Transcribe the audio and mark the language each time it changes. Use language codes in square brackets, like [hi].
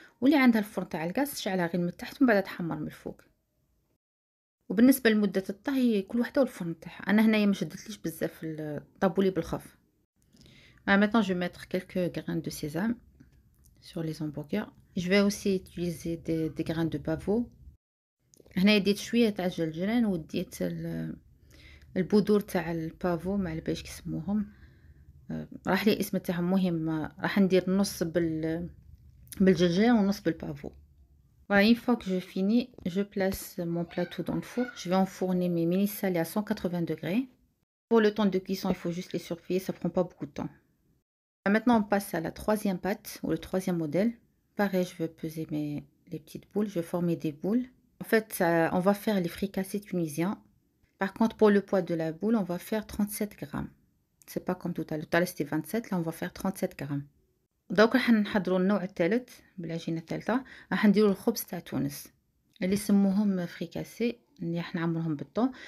[ar] واللي عندها الفرن تاع الغاز تشعلها غير من التحت ومن بعد تحمر من الفوق. وبالنسبه لمده الطهي كل وحده والفرن تاعها. انا هنايا ما شدتليش بزاف طابولي بالخف. [fr] Maintenant je vais mettre quelques grains de sésame sur les hamburgers. Je vais aussi utiliser des grains de pavot. [ar] هنا ديت شويه تاع الجلجلان وديت البذور تاع البافو ما على باليش كيسموهم، راح لي اسم تاعهم. مهم راح ندير نص بالجلجلان ونص بالبافو. [fr] Voilà, une fois que je finis, je place mon plateau dans le four. Je vais enfourner mes mini salés à 180 degrés. Pour le temps de cuisson, il faut juste les surveiller, ça prend pas beaucoup de temps. Maintenant, on passe à la troisième pâte ou le troisième modèle. Pareil, je vais peser les petites boules, je vais former des boules. En fait, on va faire les fricassés tunisiens. Par contre, pour le poids de la boule, on va faire 37 grammes. C'est pas comme tout à l'heure. Tout à l'heure, c'était 27. Là, on va faire 37 grammes. [ar] دوك راح نحضروا النوع الثالث بالعجينه الثالثه. راح نديروا الخبز تاع تونس اللي يسموهم فريكاسي، اللي راح نعملهم بالطون.